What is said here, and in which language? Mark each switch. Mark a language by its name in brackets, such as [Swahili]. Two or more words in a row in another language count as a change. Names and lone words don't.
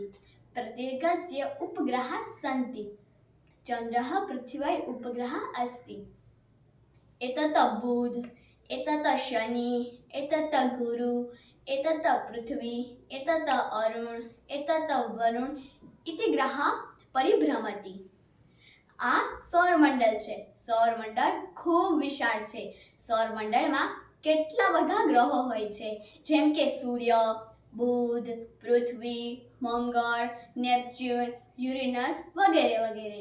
[Sanskrit] प्रत्येकस्य उपग्रहाः सन्ति। चन्द्रः पृथिव्यै उपग्रहः अस्ति। एतत् बुध, एतत् शनि, एतत् गुरु, एतत् पृथ्वी, एतत् अरुण, एतत् वरुण इति ग्रहाः परिभ्रमति। [Gujarati] આ સૌરમંડળ છે। સૌરમંડળ ખૂબ વિશાળ છે। સૌરમંડળમાં કેટલા બધા ગ્રહો હોય છે, જેમ કે સૂર્ય, બુધ, પૃથ્વી, મંગળ, નેપચ્યુન, યુરેનસ વગેરે વગેરે।